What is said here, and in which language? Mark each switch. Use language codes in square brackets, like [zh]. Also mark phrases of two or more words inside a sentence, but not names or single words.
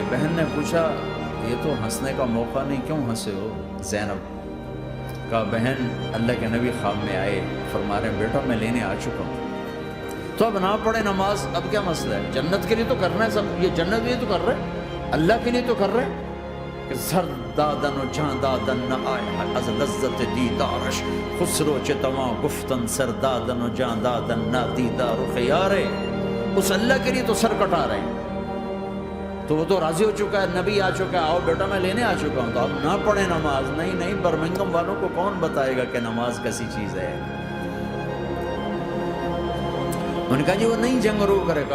[ur] بہن نے پوچھا یہ تو ہنسنے کا موقع نہیں، کیوں ہنسے ہو؟ زینب کہا بہن اللہ کے نبی خواب میں آئے، فرما رہے بیٹا میں لینے آ چکا ہوں. تو اب نہ پڑھے نماز، اب کیا مسئلہ ہے؟ جنت کے لیے تو کرنا ہے سب، یہ جنت کے لیے تو کر رہے، اللہ کے لیے تو کر رہے. [fa] کہ سر دادن و جان دادن نہ آئے از لذت دیدارش، خسرو چتواں گفتن سر دادن و جان دادن نہ دیدار خیارے. [ur] اس اللہ کے لیے تو سر کٹا رہے ہیں، تو وہ تو راضی ہو چکا ہے، نبی آ چکا ہے، آؤ بیٹا میں لینے آ چکا ہوں. تو اب نہ پڑھے نماز. نہیں برمنگم والوں کو کون بتائے گا کہ نماز کیسی چیز ہے؟ انہوں نے کہا جی وہ نہیں جنگ رو کرے گا.